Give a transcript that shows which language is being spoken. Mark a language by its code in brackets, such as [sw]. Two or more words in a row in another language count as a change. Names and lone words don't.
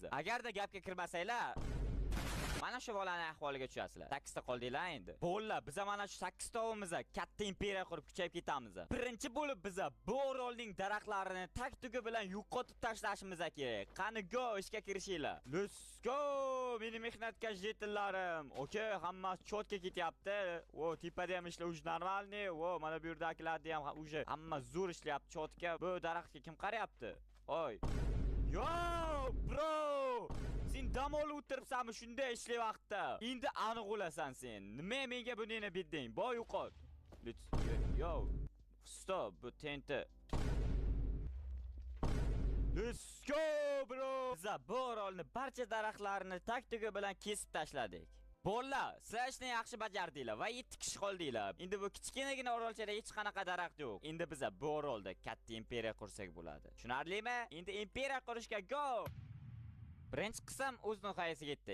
[uz] Agarda gapga kirmasanglar, mana shu bolaning ahvoliga tushasizlar. 8 ta qoldinglar endi. Bolalar, biz mana shu 8 tovimiz katta imperiya qurib kuchayib ketamiz. Birinchi bo'lib biz bu orolning daraxtlarini tak-tugi bilan yo'qotib tashlashimiz kerak. Qani go, ishga kirishinglar. [en] Let's go! [uz] Meni mehnatkash jetillarim. Okay, hammasi cho'tga ketyapti. Tepada ham ishlar [ru] уж нормальный. [uz] Mana bu yerdagilarni ham uje hamma zo'r ishlayapti cho'tga. Bu daraxtga kim qarayapti? [en] Oy. Yo, bro! [uz] Sen dam olib o'tiribsanmi shunday ishli vaqtda? Endi aniq o'lasan sen. Nima menga buningni berding? Boy yo'qot. [en] Yo, stop, [uz] bu tenti. [en] Let's go, bro! [uz] Biz bu orolni barcha daraxtlarini tak-tugi bilan kesib tashladik. Bolalar, sizlar ishni yaxshi bajardinglar va 7 kishi qoldinglar. Endi bu kichkinagina orolchada hech qanaqa daraxt yo'q. Endi biz bu orolda katta imperiya qursak bo'ladi. Tushunarlimi? Endi imperiya qurishga go! Birinchi qism o'z nihoyasiga yetdi.